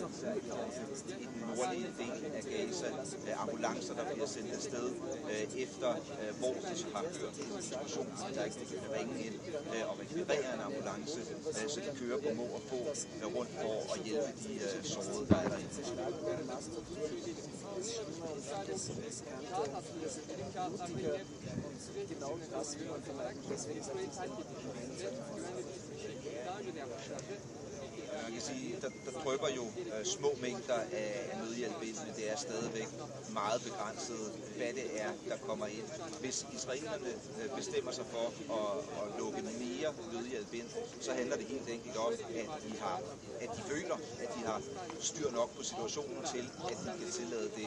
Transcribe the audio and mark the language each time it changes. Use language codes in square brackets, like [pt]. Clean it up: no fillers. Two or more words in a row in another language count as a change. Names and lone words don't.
[da] I den nordlige del af Gaza, ambulancer, der bliver sendt afsted efter, hvor de har hørt en eksplosion, der ikke kan ringe ind og rekvirere en ambulance, så de kører på må og få rundt for at hjælpe de sårede, der er derinde. [de] Genau das will man vermeiden. Deswegen sage ich, [da] Man kan sige, der drypper jo små mængder af nødhjælp ind, men det er stadigvæk meget begrænset, hvad det er, der kommer ind. Hvis israelerne bestemmer sig for at lukke mere nødhjælp ind, så handler det helt enkelt om, at de føler, at de har styr nok på situationen til, at de kan tillade det.